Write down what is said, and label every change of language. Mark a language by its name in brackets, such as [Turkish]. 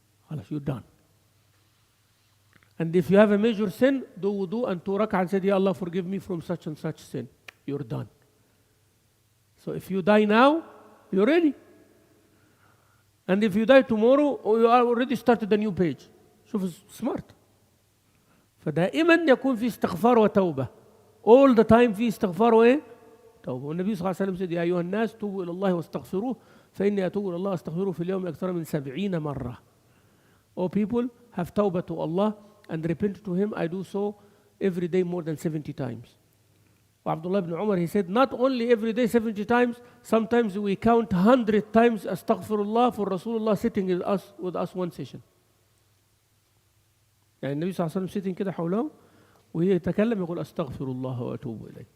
[English] خلاص, you're done. And if you have a major sin, do wudu and 2 rak'ah and say, Ya Allah, forgive me from such and such sin. You're done. So if you die now, you're ready. And if you die tomorrow, you are already started a new page. [Arabic] شوف smart. فدائما يكون في استغفار وتوبة. [English] All the time [Arabic] في استغفار وإيه؟ توبة. والنبي صلى الله عليه وسلم said يا أيها الناس توبوا إلى الله واستغفروه فإني أتوب إلى الله أستغفره في اليوم أكثر من 70 مرة. [English] O people, have tawbah to Allah and repent to Him. I do so every day more than 70 times. Abdullah ibn Umar, he said, not only every day 70 times, sometimes we count 100 times astaghfirullah for Rasulullah sitting with us one session. [Arabic] يعني النبي صلى الله عليه وسلم sitting كده حوله وهي يتكلم يقول أستغفر الله وأتوب إليه.